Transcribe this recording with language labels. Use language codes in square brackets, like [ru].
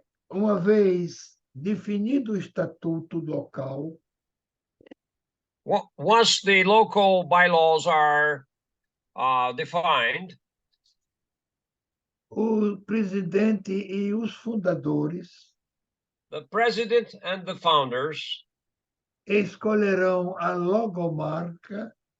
[pt] Uma vez definido o estatuto local, [en] once the local bylaws are defined, [pt] o presidente e os fundadores, [en] the president and the founders, [pt] escolherão a logomarca,